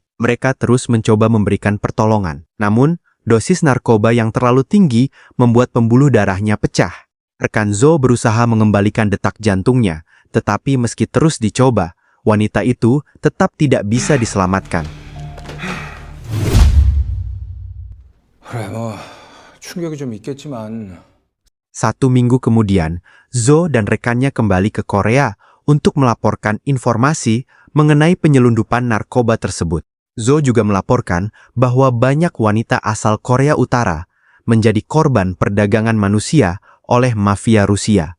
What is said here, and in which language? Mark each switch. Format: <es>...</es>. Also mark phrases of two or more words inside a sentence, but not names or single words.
<id>Mereka terus mencoba memberikan pertolongan. Namun, dosis narkoba yang terlalu tinggi membuat pembuluh darahnya pecah. Rekan Zo berusaha mengembalikan detak jantungnya, tetapi meski terus dicoba, wanita itu tetap tidak bisa diselamatkan.</id> <ko>충격이 좀 있겠지만</ko> <id>1 minggu kemudian, Zo dan rekannya kembali ke Korea untuk melaporkan informasi mengenai penyelundupan narkoba tersebut. Zo juga melaporkan bahwa banyak wanita asal Korea Utara menjadi korban perdagangan manusia oleh mafia Rusia.</id>